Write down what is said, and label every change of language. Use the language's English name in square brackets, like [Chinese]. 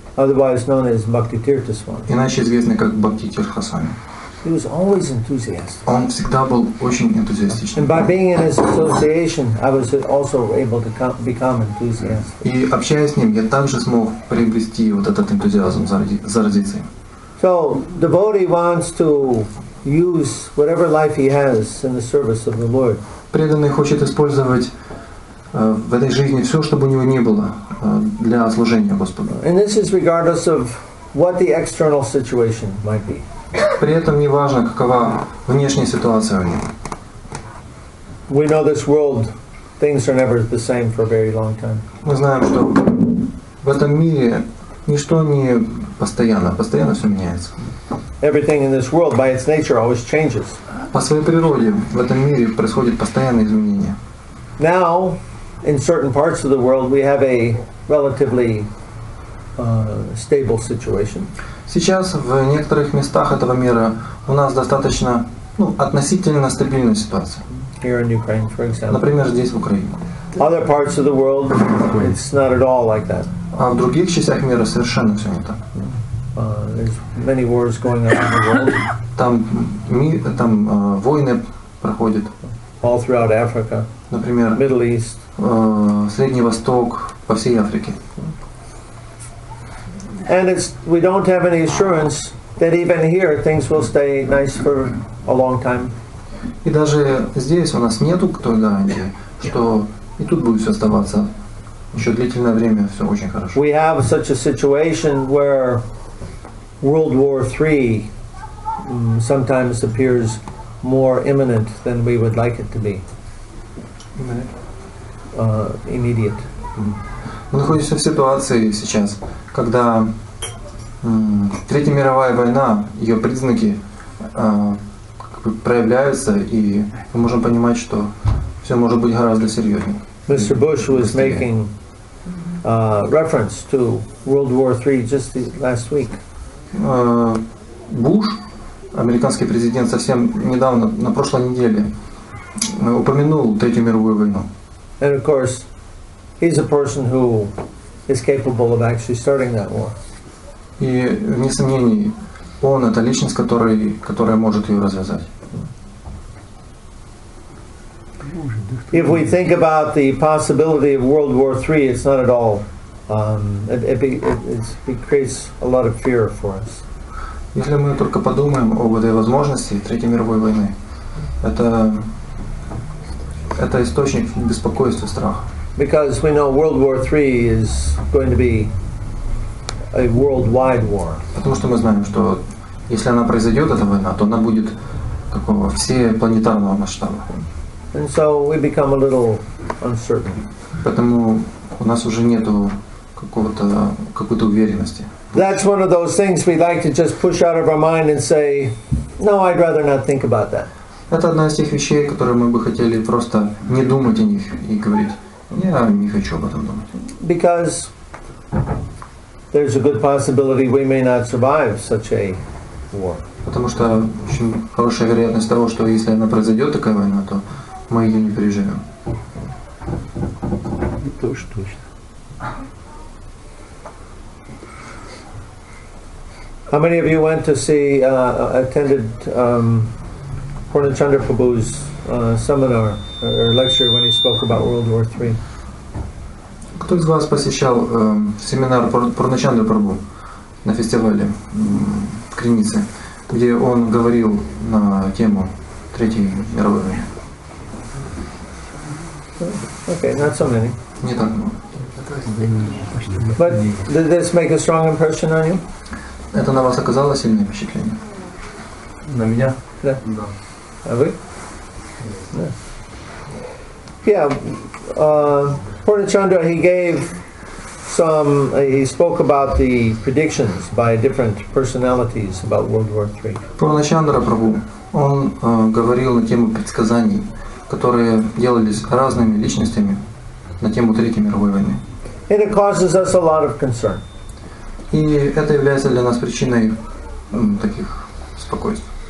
[English] otherwise known as Bhaktivedanta Swami. [Russian] иначе известный как Bhaktivedanta Swami. [English] He was always enthusiastic. [Russian] Он всегда был очень энтузиастичным. [English] And by being in his association, I was also able to become enthusiastic. [Russian] И общаясь с ним, я также смог приобрести вот этот энтузиазм, заразиться им. [English] So, devotee wants to use whatever life he has in the service of the Lord. [Russian] Преданный хочет использовать в этой жизни все, что бы у него ни было, для служения Господу. [English] And this is regardless of what the external situation might be. [Russian] При этом не важно, какова внешняя ситуация у него. [English] We know this world, things are never the same for a very long time. [Russian] Мы знаем, что в этом мире ничто не постоянно все меняется. [English] Everything in this world, by its nature, always changes. [Russian] По своей природе в этом мире происходят постоянные изменения. [English] Now, in certain parts of the world, we have a relatively stable situation. [Russian] Сейчас в некоторых местах этого мира у нас достаточно, относительно стабильная ситуация. [English] Here in Ukraine, for example. [Russian] Например, здесь в Украине. [English] Other parts of the world, it's not at all like that. [Russian] А в других частях мира совершенно все не так. [English] There's many wars going on in the world. [Russian] Там войны проходят. [English] All throughout Africa, [Russian] Например, [English] Middle East. [Russian] Средний Восток, по всей Африке. [English] And we don't have any assurance that even here things will stay nice for a long time. [Russian] И даже здесь у нас нету той гарантии, что и тут будет все оставаться еще длительное время, все очень хорошо. [English] We have such a situation where World War III sometimes appears more imminent than we would like it to be. Immediate. [Russian] Мы находимся в ситуации сейчас, когда Третья мировая война, ее признаки проявляются, и мы можем понимать, что все может быть гораздо серьезнее. [English] Mr. Bush was making reference to World War III just last week. [Russian] Буш, американский президент, совсем недавно, на прошлой неделе, упомянул Третью мировую войну. [English] And of course, he's a person who is capable of actually starting that war. [Russian] И вне сомнений, он это личность, которая может ее развязать. [English] If we think about the possibility of World War III, it's not at all. It creates a lot of fear for us. [Russian] Если мы только подумаем об этой возможности Третьей мировой войны, это источник беспокойства, страха. [English] Because we know World War III is going to be a worldwide war. [Russian] Потому что мы знаем, что если она произойдет, эта война, то она будет такого всепланетарного масштаба. [English] And so we become a little uncertain. [Russian] Поэтому у нас уже нету какой-то уверенности. [English] That's one of those things we like to just push out of our mind and say, no, I'd rather not think about that. [Russian] Это одна из тех вещей, которые мы бы хотели просто не думать о них и говорить, я не хочу об этом думать. [English] Because there's a good possibility we may not survive such a war. [Russian] Потому что очень хорошая вероятность того, что если она произойдет, такая война, то мы ее не переживем. Это уж точно. [English] How many of you went to see, attended Purnachandra Prabhu's seminar or lecture when he spoke about World War III? [Russian] Кто из вас посещал семинар Пурначандры Прабху на фестивале в Кринице, где он говорил на тему Третьей Мировой войны? [English] Okay, not so many. [Russian] Не так много. [English] But did this make a strong impression on you? [Russian] Это на вас оказало сильное впечатление? На меня? Да. Да. А вы? Да. [English] Yeah, Purnachandra, he spoke about the predictions by different personalities about World War III. [Russian] Пурначандра Прабху, он говорил на тему предсказаний, которые делались разными личностями на тему Третьей мировой войны. [English] And it causes us a lot of concern. [Russian] И это является для нас причиной таких спокойствий.